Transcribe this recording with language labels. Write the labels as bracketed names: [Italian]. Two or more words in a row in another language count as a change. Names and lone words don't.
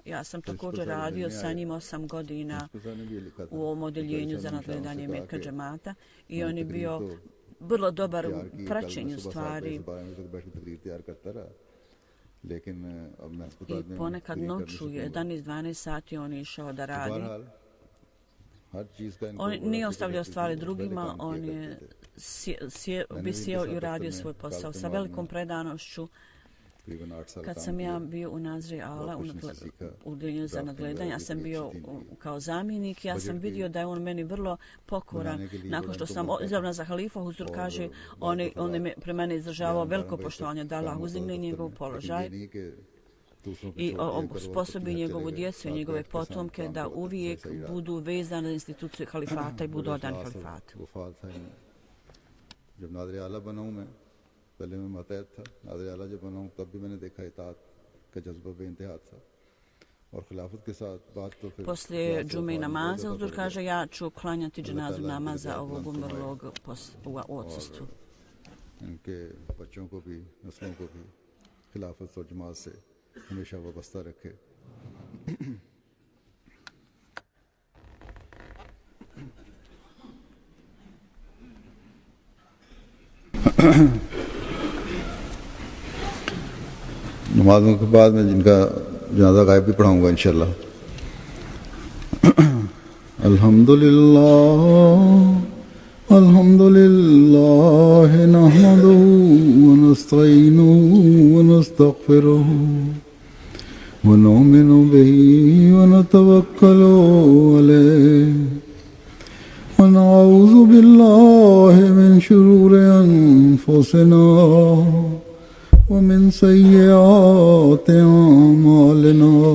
[Bosnian] Ja sam također radio sa njim 8 godina u ovom odeljenju za nadgledanje Metka džemata i on je bio vrlo dobar u praćenju stvari. I ponekad noću, 11-12 sati on je išao da radi. [Urdu] ہر چیز کا ان کو [Bosnian] On [Urdu] बड़ा [Bosnian] nije [Urdu] फिक्र [Bosnian] ostavljao [Urdu] رہتی تھی, [Bosnian] stvari [Urdu] وہ پہلے [Bosnian] drugima, [Urdu] काम [Bosnian] on [Urdu] किया [Bosnian] je [Urdu] کرتے تھے. [Bosnian] bi sjeo i radio svoj posao sa velikom predanošću. [Urdu] تقریباً 8 سال [Bosnian] Kad [Urdu] काम [Bosnian] sam ja [Urdu] किया [Bosnian] bio u Nazri Ala, [Urdu] اور کچھ نہیں سیکھا. [Bosnian] u udjeljenju za nadgledanje, ja sam bio kao zamjenik, ja sam vidio da je on meni vrlo pokoran. Nakon što sam izabrana za halifa, Huzur kaže, on je pre mene izražavao veliko poštovanje da Allah uzdigne njegov položaj i sposobi njegovu djecu i njegove potomke da uvijek budu vezani za instituciju halifata i budu odani halifatu. [Urdu] جب ناظر اعلیٰ بنا ہوں میں، پہلے میں ماتحت تھا، ناظر اعلیٰ جب بنا ہوں تب بھی میں نے دیکھا اطاعت کا جذبہ بے انتہا تھا اور خلافت کے ساتھ بات تو پھر [Bosnian] Poslije džume i namaza, Huzur kaže, ja ću klanjati dženazu namaza ovog umrlog u odsustvu. [Urdu] ان کے بچوں کو بھی نسلوں کو بھی خلافت اور جماعت سے ہمیشہ وابستہ رکھے. نمازوں کے بعد میں جن کا جنازہ غائب بھی پڑھاؤں گا ان شاء اللہ. [Arabic] الحمد لله نحمده ونستعينه ونستغفره ونؤمن به ونتوكل عليه ونعوذ بالله من شرور أنفسنا ومن سيئات أعمالنا